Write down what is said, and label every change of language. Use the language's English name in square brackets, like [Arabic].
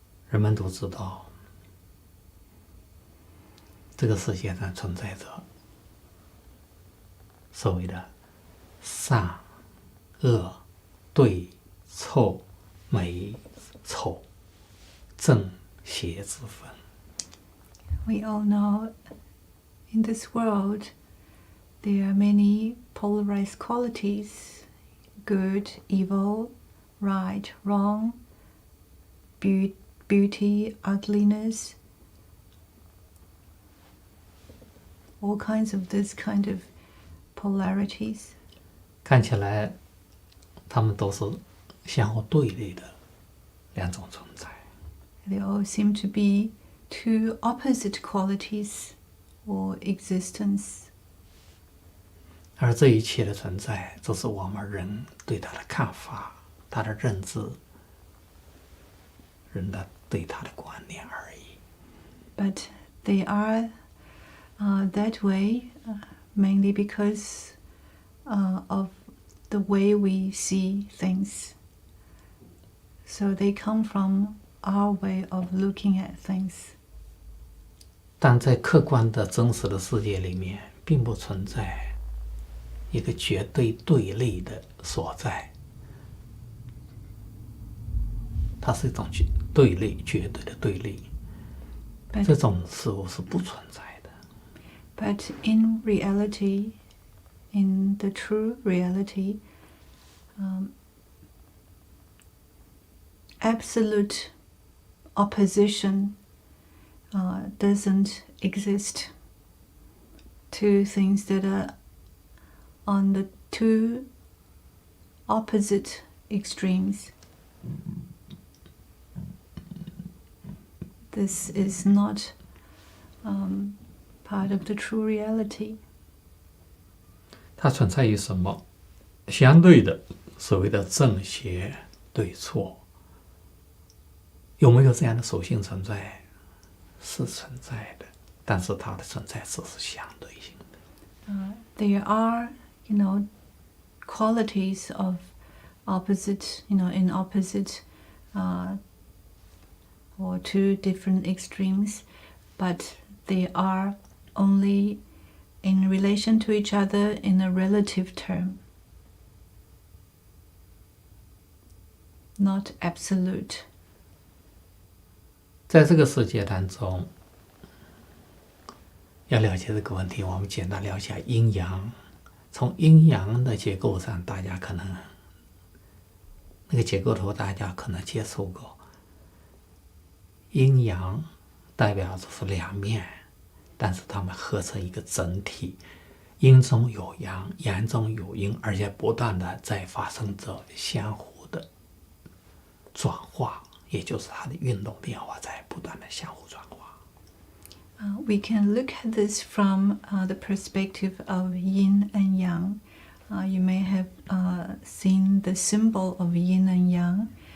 [Chinese] 人们都知道，这个世界上存在着所谓的善、恶、对、错、美、丑、正、邪之分。 [English] We all know in this world there are many polarized qualities: good, evil, right, wrong, beauty, ugliness, all kinds of this kind of polarities. [Chinese] 看起来，他们都是相互对立的两种存在。 [English] They all seem to be two opposite qualities or existence. [Chinese] 而这一切的存在，只是我们人对它的看法、它的认知、人的对它的观念而已。 [English] But they are that way mainly because of the way we see things. So they come from our way of looking at things. [Chinese] 但在客观的真实的世界里面，并不存在一个绝对对立的所在，它是一种对立，绝对的对立。这种事物是不存在的。 [English] But in reality, in the true reality, absolute opposition doesn't exist. Two things that are on the two opposite extremes. This is not part of the true reality. [Chinese] 它存在于什么？相对的所谓的正邪对错，有没有这样的属性存在？是存在的，但是它的存在只是相对性的。 [English] There are, qualities of opposite, in opposite or two different extremes, but they are only in relation to each other in a relative term, not absolute. [Chinese] 在这个世界当中，要了解这个问题，我们简单聊一下阴阳。从阴阳的结构上，大家可能那个结构图大家可能接触过。阴阳代表着是两面，但是它们合成一个整体，阴中有阳，阳中有阴，而且不断的在发生着相互的转化，也就是它的运动变化在不断的相互转化。 [English] We can look at this from the perspective of yin and yang. You may have seen the symbol of yin and yang.